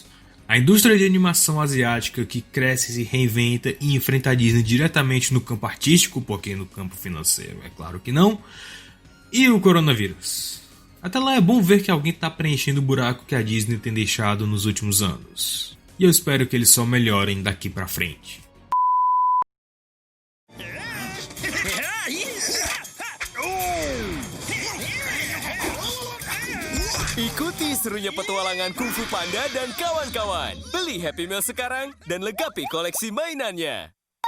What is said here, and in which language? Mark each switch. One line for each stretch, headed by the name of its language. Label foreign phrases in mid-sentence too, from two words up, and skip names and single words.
Portuguese: A indústria de animação asiática que cresce, se reinventa e enfrenta a Disney diretamente no campo artístico, porque no campo financeiro é claro que não, e o coronavírus. Até lá é bom ver que alguém está preenchendo o buraco que a Disney tem deixado nos últimos anos. E eu espero que eles só melhorem daqui pra frente.
Indonesian: Ikuti serunya petualangan Kung Fu Panda dan kawan-kawan. Beli Happy Meal sekarang dan lengkapi koleksi mainannya.